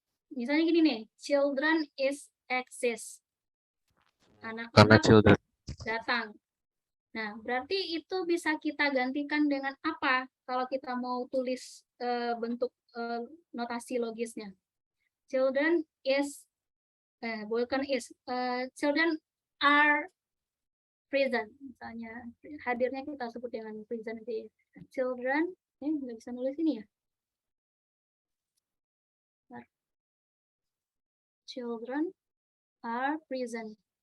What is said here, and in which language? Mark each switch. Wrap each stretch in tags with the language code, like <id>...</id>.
<id>Misalnya gini nih,</id> <en>children is exist.</en> <id>Karena Anak-anak</id> <en>children.</en> <id>datang. Nah, berarti itu bisa kita gantikan dengan apa kalau kita mau tulis bentuk notasi logisnya.</id> <en>Children is,</en> <id>bukan</id> <en>is, children are present.</en> <id>Misalnya, hadirnya kita sebut dengan present. Children, nggak bisa nulis ini ya.</id> <en>Children are present.</en>